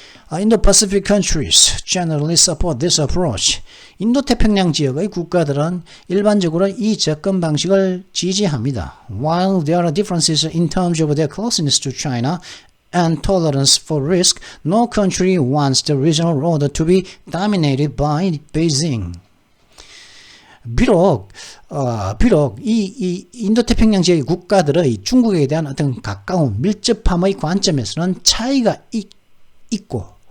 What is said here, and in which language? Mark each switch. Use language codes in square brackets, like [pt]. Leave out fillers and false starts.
[en] Indo-Pacific countries generally support this approach. [ko] 인도태평양 지역의 국가들은 일반적으로 이 접근 방식을 지지합니다. [en] While there are differences in terms of their closeness to China and tolerance for risk, no country wants the regional order to be dominated by Beijing. [ko] 비록 이 인도태평양 지역의 국가들의 중국에 대한 어떤 가까운 밀접함의 관점에서는 차이가 있고,